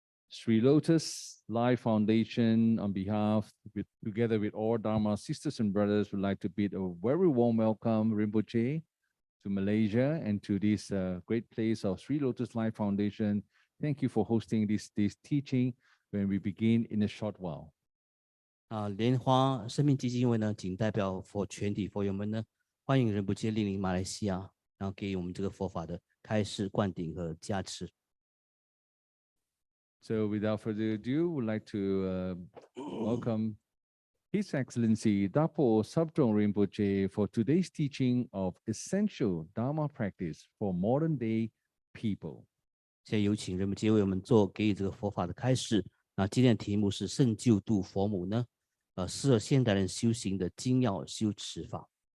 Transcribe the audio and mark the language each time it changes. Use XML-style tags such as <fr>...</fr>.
<en>Sri Lotus Life Foundation, on behalf, together with all Dharma sisters and brothers, would like to bid a very warm welcome, Rinpoche, to Malaysia and to this great place of Sri Lotus Life Foundation. Thank you for hosting this teaching when we begin in a short while.</en> <zh>莲花生命基金会呢，仅代表全体佛友们呢，欢迎仁波切莅临马来西亚，然后给我们这个佛法的开示、灌顶和加持。</zh> <en>So without further ado, we'd like to welcome His Excellency Dapo Shadrung Rinpoche for today's teaching of essential Dharma practice for modern day people.</en> <zh>现在有请仁波切为我们给予这个佛法的开示。那今天的题目是圣救度佛母呢，适合现代人修行的精要修持法。</zh>